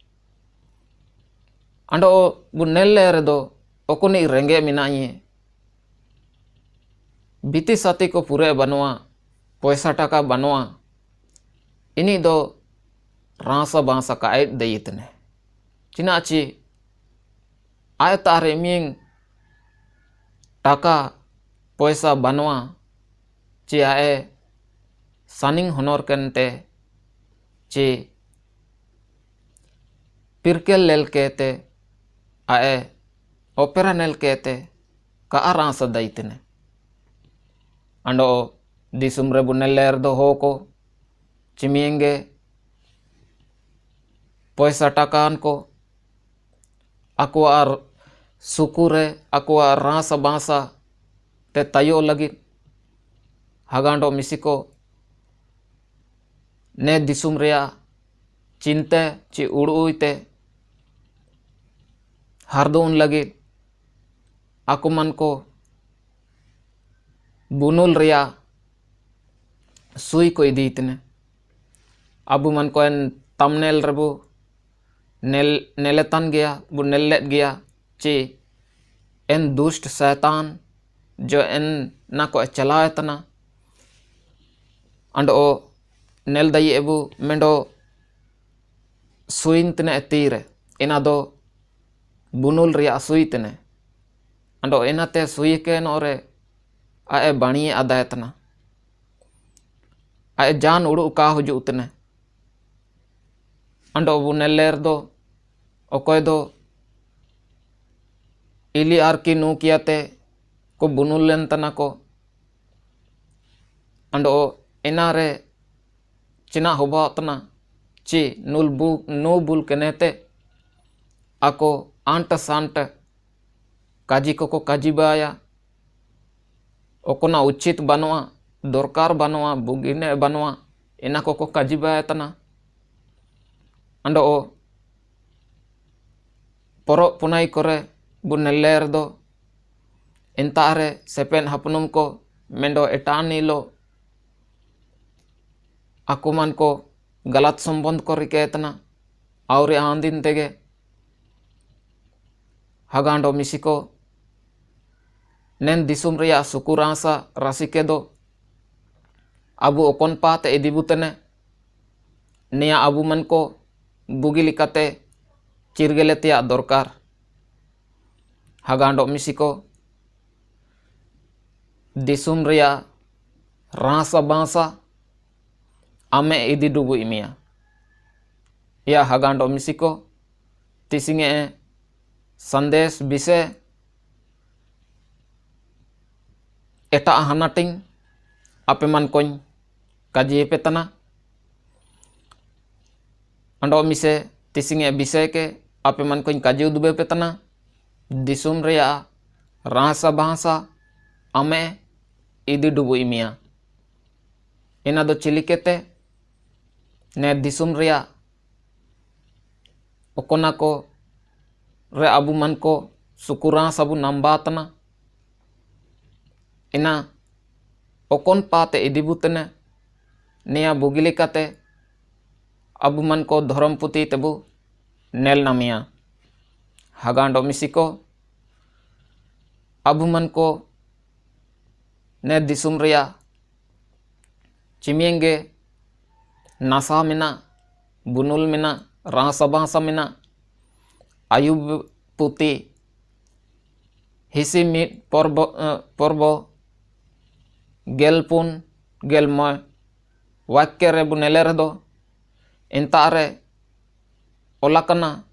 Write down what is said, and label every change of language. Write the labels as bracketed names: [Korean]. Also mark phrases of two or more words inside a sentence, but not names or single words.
[Santali] अंडो बु नेल्ले रे दो ओकोनी रेंगे मिनाई बीती साथी को पूरे बनवा पैसा टाका बनवा इनी दो रांसा बांसा का आय दयितने चिनाची आय तारे मिंग टाका पैसा बनवा ची आए सनिंग होनोर कनते ची पिरकेल लेल कहते आए ओपेरा नेल कहते का आरांसा दयितने अंडो दिसुम रे बुनेलेर दो हो को चिमिएंगे पैसा टाकान को अकुआर सुकुरे अकुआर रांसा बांसा ते तयो लगी हागांडो मिसिको ने दिसुम रिया चिंते ची उड़ुते हरदोन लगी आकु मन को बुनुल रिया सुई को इदीतने अबु मन को एन तमनेल रबु नेलेतन गया बु नेलेत गया ची एन दुष्ट शैतान जो एन ना को चलाए तना अंडो नेल दई एबु मेंडो सुइंतने तीरे इना दो बुनुल रिया सुइतने अंडो इनाते सुई के नोरे आए बाणिये अदायतना आए जान उड़ू का हुजुतने अंडो बुनेलेर दो ओकोय दो इली आर की नू कियाते को बुनुल लेन तना को अंडो इनारे चिना होबातना ची नो बुल केनेते आको आंट सांट काजी को काजी बाया ओकोना उचित बनवा दरकार बनवा बुगिने बनवा इना को काजी बाया तना अंडो परो पुनाई करे बुनेलेर दो इंतारे सेपेन हपनुम को मेंडो एटानीलो अकुमन को गलत संबंध को रिकेतना और आंदिन तेगे हागांडो मिसिको नेन दिसुम रिया सुकुरांसा रसिके दो अबु ओकोन पाते इदिबुतने निया अबु मन को बुगी लिकाते चिरगेलेतिया दरकार हागांडो मिसिको दिसुम रिया रासा बासा आमे इदी डुबु इमिया या हागांडो मिसिको तिसिंगे संदेश विषय एटा हानाटिंग आपे मन कोñ काजी पेतना अंडो मिसे तिसिंगे विषय के आपे मन कोñ काजी उदबे पेतना दिसुम रिया रासा बासा आमे इदी डुबु इमिया इना दो चिलिकेते ने दिसुम रिया ओकोना को रे अबु मन को सुकुरा सबु नंबातना इना ओकोन पाते इदिबुतने निया बुगिलिकाते अबु मन को धर्म पुती तेबु नेल नामिया हागांडो मिसिको अबु मन को ने दिसुम रिया चिमियंगे नासा मिना बुनुल मिना रासा बासा मिना आयुब पुती हिसी मिट पर्बो गेलपुन गेलमय वाक्य रे बुनेले रेदो इंता रे ओलाकना